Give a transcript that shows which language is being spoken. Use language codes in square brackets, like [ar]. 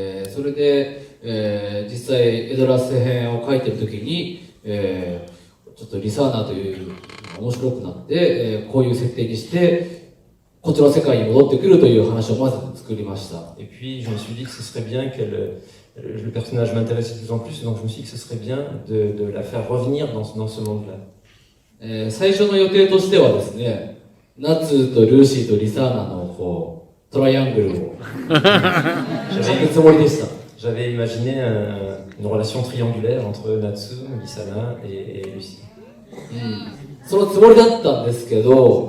[ja] それで、実際エドラス編を書いてる時に、ちょっとリサーナという面白くなって、こういう設定にしてこっちの世界に戻ってくるという話をまず作りました。 [fr] Et puis je me suis dit que ce serait bien le personnage m'intéressait de plus en plus, donc je me suis dit que ce serait bien de la faire revenir dans ce monde-là. [ja] 最初の予定としてはですね、ナツとルーシーとリサーナのこうトライアングルを描くつもりでした。 [fr] J'avais imaginé une relation triangulaire entre Natsu, Lisana et Lucie. [ja] そのつもりだったんですけど、